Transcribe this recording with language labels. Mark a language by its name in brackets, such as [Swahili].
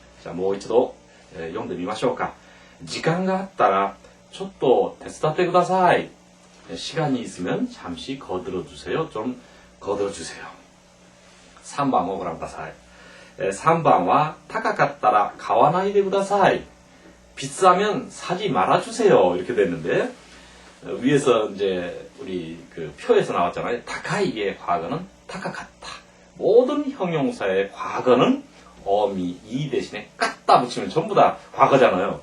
[Korean] 자, [Japanese] もう一度読んでみましょうか.時間があったらちょっと手伝ってください. [Korean] 시간이 있으면 잠시 거들어 주세요. 좀 거들어 주세요. [Japanese] 3番をご覧ください. 3番は高かったら買わないでください. [Korean] 비싸면 사지 말아 주세요. 이렇게 됐는데 위에서 이제 우리 그 표에서 나왔잖아요. 다카이의 과거는 타카카타. 모든 형용사의 과거는 어미 이 대신에 깠다 붙이면 전부 다 과거잖아요.